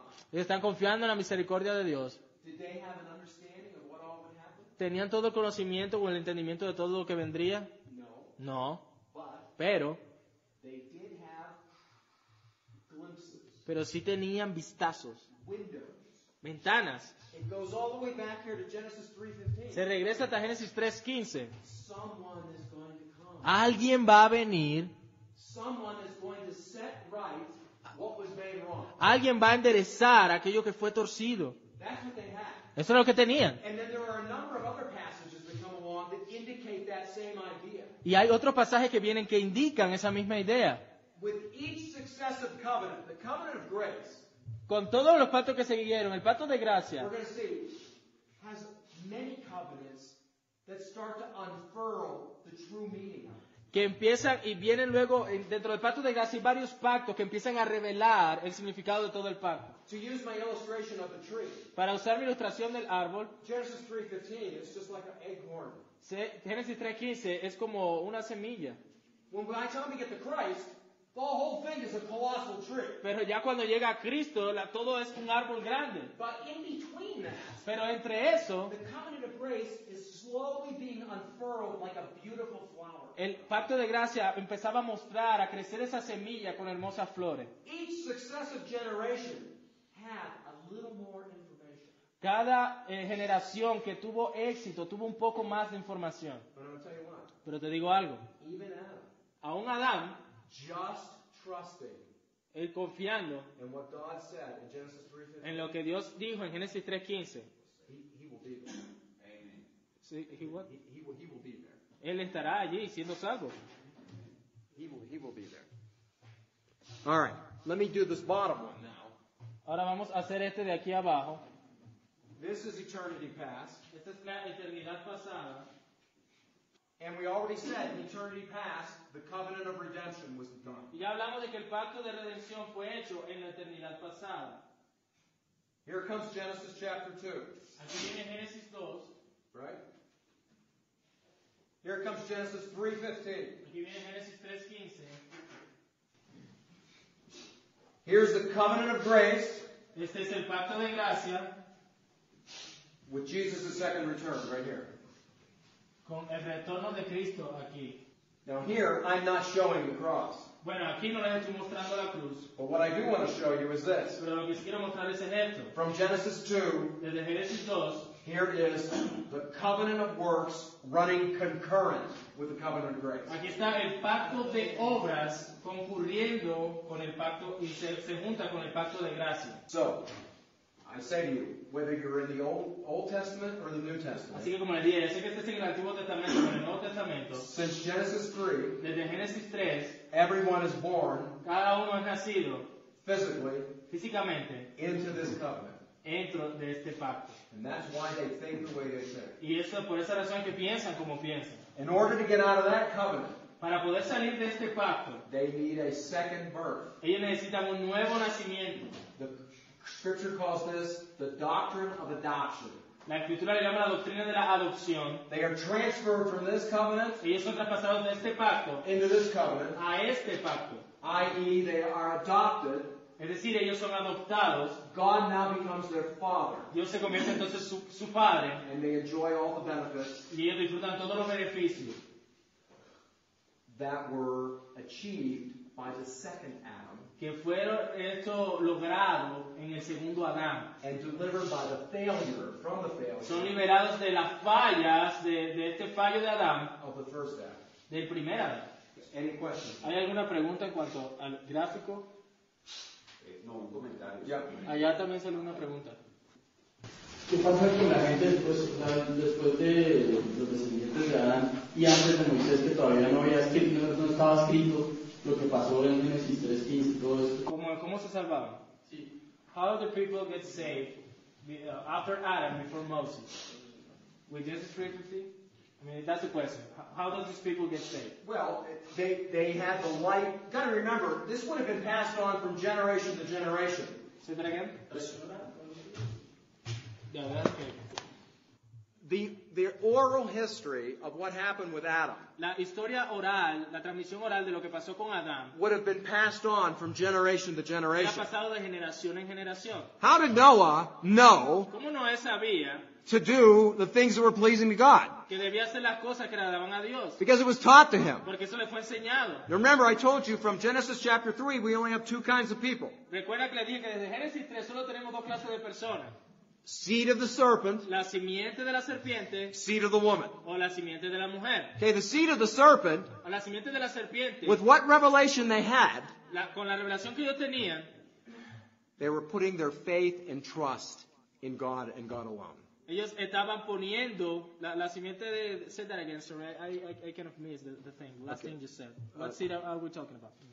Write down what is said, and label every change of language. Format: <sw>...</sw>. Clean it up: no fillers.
<es>Ellos están confiando en la misericordia de Dios.</es> <en>Did they have an understanding of what all would happen?</en> <es>¿Tenían todo el conocimiento o el entendimiento de todo lo que vendría?</es> <en>No.</en> <es>No.</es> <en>But</en> <es>Pero</es> <en>they did have glimpses,</en> <es>pero sí tenían vistazos,</es> <en>windows.</en> <es>ventanas.</es> <en>It goes all the way back here to Genesis 3:15.</en> <es>Se regresa hasta Génesis 3:15.</es> <en>Someone is going to come.</en> <es>Alguien va a venir,</es> <en>Someone is going to set right what was made wrong.</en> <es>alguien va a enderezar aquello que fue torcido.</es> <en>That's what they had.</en> <es>Eso es lo que tenían.</es> <en>And then there are a number of other passages that come along that indicate that same idea.</en> <es>Y hay otros pasajes que vienen que indican esa misma idea.</es> <en>With each successive covenant, the covenant of grace,</en> <es>Con todos los pactos que se siguieron, el pacto de gracia,</es> <en>we're going to see, has many covenants that start to unfurl the true meaning of it.</en> <es>que empiezan y vienen luego, dentro del pacto de gracia hay varios pactos que empiezan a revelar el significado de todo el pacto.</es> <en>To use my illustration of the tree,</en> <es>Para usar mi ilustración del árbol,</es> <en>Genesis 3:15, it's just like an acorn.</en> <es>Génesis 3:15 es como una semilla.</es> <en>When by the time we get to Christ, the whole thing is a colossal tree.</en> <es>Pero ya cuando llega a Cristo, todo es un árbol grande.</es> <en>But in between that,</en> <es>Pero entre eso,</es> <en>the covenant of grace is slowly being unfurled like a beautiful flower.</en> <es>el pacto de gracia empezaba a mostrar, a crecer esa semilla con hermosas flores.</es> <en>Each successive generation had a little more information.</en> <es>Cada generación que tuvo éxito tuvo un poco más de información.</es> <en>But I'm going to tell you what,</en> <es>Pero te digo algo,</es> <en>even Adam,</en> <es>aún Adán,</es> <en>just trusting</en> <es>él confiando</es> <en>in what God said in Genesis 3:15,</en> <es>en lo que Dios dijo en Génesis 3:15,</es> <en>he will be there. Amen.</en> <es>sí,</es> <en>He will be there.</en> <es>él estará allí siendo salvo.</es> <en>He will be there. All right, let me do this bottom one now.</en> <es>Ahora vamos a hacer este de aquí abajo.</es> <en>This is eternity past,</en> <es>Esta es la eternidad pasada.</es> <en>and we already said in eternity past, the covenant of redemption was done.</en> <es>Y ya hablamos de que el pacto de redención fue hecho en la eternidad pasada.</es> <en>Here comes Genesis chapter 2,</en> <es>Aquí viene Génesis 2,</es> <en>right? Here comes Genesis 3:15.</en> <es>aquí viene Génesis 3:15.</es> <en>Here's the covenant of grace</en> <es>Este es el pacto de gracia</es> <en>with Jesus' second return, right here.</en> <es>con el retorno de Cristo aquí.</es> <en>Now here, I'm not showing the cross.</en> <es>Bueno, aquí no les estoy mostrando la cruz,</es> <en>But what I do want to show you is this.</en> <es>pero lo que sí quiero mostrarles es esto.</es> <en>From Genesis 2,</en> <es>Desde Génesis 2,</es> <en>here is the covenant of works running concurrent with the covenant of grace.</en> <es>aquí está el pacto de obras concurriendo con el pacto y se junta con el pacto de gracia.</es> <en>So, I say to you, whether you're in the Old Testament or the New Testament,</en> <es>Así que como les dije, ya sé que este es en el Antiguo Testamento o en el Nuevo Testamento,</es> <en>since Genesis 3,</en> <es>desde Génesis 3,</es> <en>everyone is born</en> <es>cada uno es nacido</es> <en>physically</en> <es>físicamente</es> <en>into this covenant.</en> <es>dentro de este pacto.</es> <en>And that's why they think the way they think.</en> <es>Y eso por esa razón que piensan como piensan.</es> <en>In order to get out of that covenant,</en> <es>Para poder salir de este pacto,</es> <en>they need a second birth.</en> <es>ellos necesitan un nuevo nacimiento.</es> <en>The Scripture calls this the doctrine of adoption.</en> <es>La Escritura le llama la doctrina de la adopción.</es> <en>They are transferred from this covenant</en> <es>Ellos son traspasados de este pacto</es> <en>into this covenant,</en> <es>a este pacto.</es> <en>i.e. they are adopted.</en> <es>Es decir, ellos son adoptados.</es> <en>God now becomes their father,</en> <es>Dios se convierte entonces su padre</es> <en>and they enjoy all the benefits</en> <es>y ellos disfrutan todos los beneficios</es> <en>that were achieved by the second Adam</en> <es>que fueron esto logrado en el segundo Adán.</es> <en>and delivered by the failure, from the</en> <es>Son</es> <en>failure</en> <es>liberados de las fallas de este fallo de Adán,</es> <en>of the first Adam.</en> <es>del primer Adán.</es> <en>Any questions?</en> <es>¿Hay alguna pregunta en cuanto al gráfico? No, un comentario.</es> <en>Yeah.</en> <es>Allá también sale una pregunta. ¿Qué pasa con la gente después de los descendientes de Adán y antes de Moisés, que todavía no había escrito, no estaba escrito lo que pasó en Génesis 3:15 y todo esto? ¿Cómo se salvaban? Sí.</es> <en>How did the people get saved after Adam, before Moses? With Genesis 3:15? I mean, that's the question. How does these people get saved? Well, they had the light. Got to remember, this would have been passed on from generation to generation. Say that again. This- Yeah, that's okay. the oral history of what happened with Adam</en> <es>La historia oral, la transmisión oral de lo que pasó con Adán,</es> <en>would have been passed on from generation to</en> <es>ha</es> <en>generation.</en> <es>pasado de generación en generación.</es> <en>How did Noah know</en> <es>¿Cómo Noé sabía</es> <en>to do the things that were pleasing to God?</en> <es>que debía hacer las cosas que agradaban a Dios?</es> <en>Because it was taught to him.</en> <es>Porque eso le fue enseñado.</es> <en>Now remember, I told you from Genesis chapter 3, we only have two kinds of people.</en> <es>Recuerda que le dije que desde Génesis 3 solo tenemos dos clases de personas.</es> <en>Seed of the serpent,</en> <es>La simiente de la serpiente</es> <en>seed of the woman.</en> <es>o la simiente de la mujer.</es> <en>Okay, the seed of the serpent,</en> <es>O la simiente de la serpiente,</es> <en>with what revelation they had,</en> <es>con la revelación que ellos tenían,</es> <en>they were putting their faith and trust in God and God alone.</en> <es>ellos estaban poniendo la simiente de...</es> <en>Say that again, sorry. I kind of missed the thing. Last thing you said. What seed are we talking about?</en>